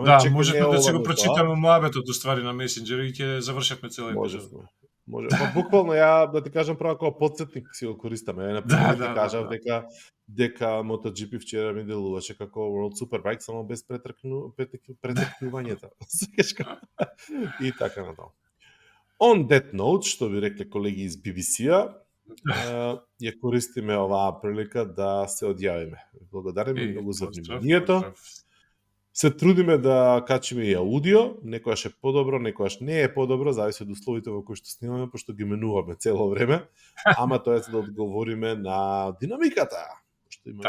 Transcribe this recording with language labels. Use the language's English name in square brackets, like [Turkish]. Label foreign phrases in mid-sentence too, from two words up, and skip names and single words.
[Macedonian] Да, можеме да си го прочитаме муабетот уствари на месенџер и ќе завршевме цела епизода. Може. Буквално ја да ти кажам право како потсетник си го користаме. Ја например ти кажав дека MotoGP вчера ми делуваше како World Superbike само без претркнувањето. И така натаму. [English] On that note, [Macedonian] што би рекле колеги из BBC-а, ја користиме оваа прилика да се одјавиме. Благодариме многу за вниманието. Поздрав. Се трудиме да качиме и аудио, некојаш е подобро, некојаш не е подобро, зависи од условите во кои што снимаме, пошто ги менуваме цело време, ама тоа е за да одговориме на динамиката, што имаме